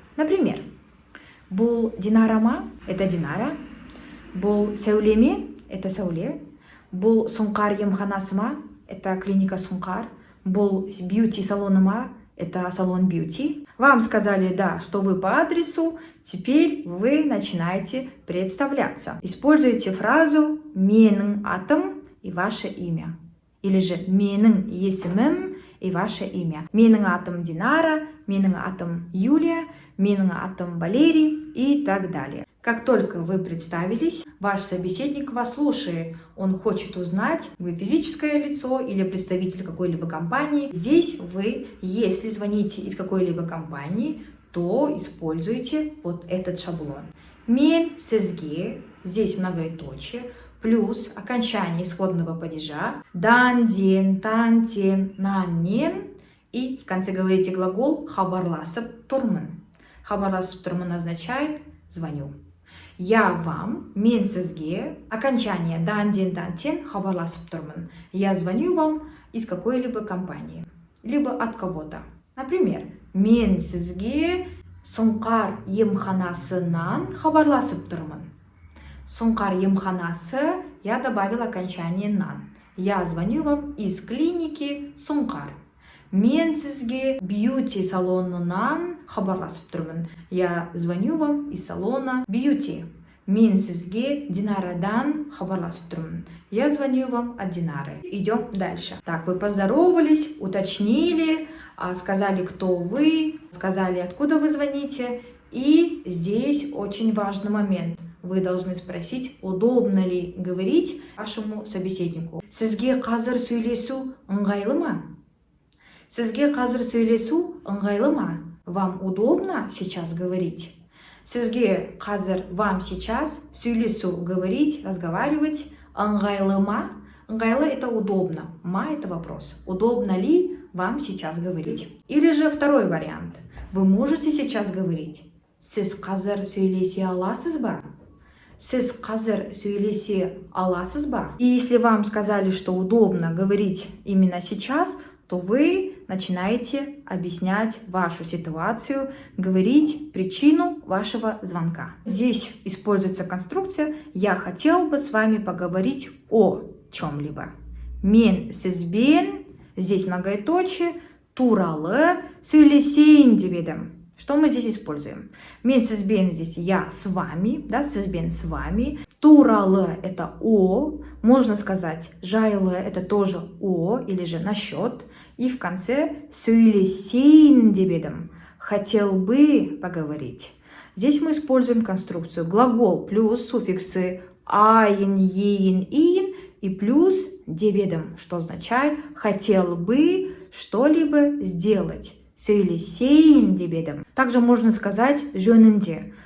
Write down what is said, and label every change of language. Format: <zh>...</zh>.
<ru>Например,</ru> <kk>бұл Динара –</kk> <ru>это Динара,</ru> <kk>бұл Сәулеме –</kk> <ru>это Сауле,</ru> <kk>бұл Сұңқар емханасы ма –</kk> <ru>это клиника Сұңқар,</ru> <kk>бұл бьюти-салоны ма –</kk> <ru>это салон бьюти. Вам сказали, да, что вы по адресу, теперь вы начинаете представляться. Используйте фразу</ru> <kk>«менің атым»</kk> <ru>и ваше имя. Или же</ru> <kk>«менің есімім»</kk> <ru>и ваше имя.</ru> <kk>«Менің атым Динара», «менің атым Юлия», «менің атым Валерий»</kk> <ru>и так далее. Как только вы представились, ваш собеседник вас слушает. Он хочет узнать, вы физическое лицо или представитель какой-либо компании. Здесь вы, если звоните из какой-либо компании, то используйте вот этот шаблон.</ru> <kk>Мен сізге,</kk> <ru>здесь многоеточие, плюс окончание исходного падежа. Дан, ден, тан, тен, нан, нен. И в конце говорите глагол</ru> <kk>хабарласып тұрмын. Хабарласып тұрмын</kk> <ru>означает звоню. Я вам,</ru> <kk>мен сізге,</kk> <ru>окончание дан, ден, тан, тен,</ru> <kk>хабарласып тұрмын.</kk> <ru>Я звоню вам из какой-либо компании, либо от кого-то.</ru> <kk>Например, мен сізге Сұңқар емханасынан хабарласып тұрмын.</kk> <ru>Сұңқар емханасы, я добавил окончание нан. Я звоню вам из клиники Сұңқар.</ru> <kk>Мен сізге бьюти-салонынан хабарласып тұрмын.</kk> <ru>Я звоню вам из салона бьюти.</ru> <kk>Мен сізге Динарадан хабарласып тұрмын.</kk> <ru>Я звоню вам от Динары. Идем дальше. Так, вы поздоровались, уточнили, сказали, кто вы, сказали, откуда вы звоните. И здесь очень важный момент. Вы должны спросить, удобно ли говорить вашему собеседнику.</ru> <kk>Сізге қазір сөйлесу ыңғайлы ма? Сізге қазір сөйлесу ыңғайлы ма?</kk> <ru>Вам удобно сейчас говорить?</ru> <kk>Сізге қазір,</kk> <ru>вам сейчас сөйлесу, говорить, разговаривать.</ru> <kk>Ыңғайлы ма?</kk> <ru>Ыңғайлы – это удобно. Ма – это вопрос. Удобно ли вам сейчас говорить? Или же второй вариант. Вы можете сейчас говорить.</ru> <kk>Сіз қазір сөйлесе аласыз ба? Сіз қазір сөйлесе аласыз ба?</kk> <ru>И если вам сказали, что удобно говорить именно сейчас, то вы начинаете объяснять вашу ситуацию, говорить причину вашего звонка. Здесь используется конструкция «я хотел бы с вами поговорить о чем-либо».</ru> <kk>Мен сізбен,</kk> <ru>здесь многоеточие,</ru> <kk>туралы сөйлесейін деп едім.</kk> <ru>Что мы здесь используем?</ru> <kk>Мен сізбен</kk> <ru>здесь я с вами, да, сізбен с вами. Туралы это о, можно сказать жайлы это тоже о или же насчет. И в конце</ru> <kk>сөйлесейін деп едім.</kk> <ru>Хотел бы поговорить. Здесь мы используем конструкцию глагол плюс суффиксы айын, еин, иин и плюс</ru> <kk>деп едім,</kk> <ru>что означает хотел бы что-либо сделать.</ru> <kk>Сөйлесейін деп едім.</kk> <ru>Также можно сказать жөнінде.</ru>